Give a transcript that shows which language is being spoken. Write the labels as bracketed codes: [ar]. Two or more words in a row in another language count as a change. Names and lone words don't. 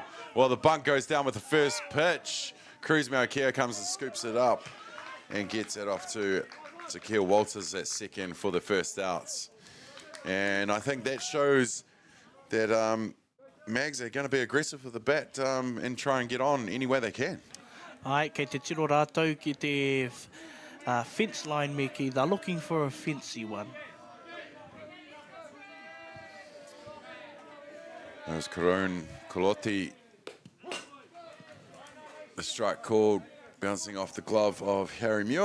[en] Well, the bunt goes down with the first pitch. Cruz Maukea comes and scoops it up and gets it off to Keel Walters at second for the first outs. And I think that shows that Mags are going to be aggressive with the bat and try and get on any way they can. [mi] Kei te tiro rātou ki te [en] fence line meki, they're looking for a fancy one. There's Karone Koloti. The strike called, bouncing off the glove of Harry Muir.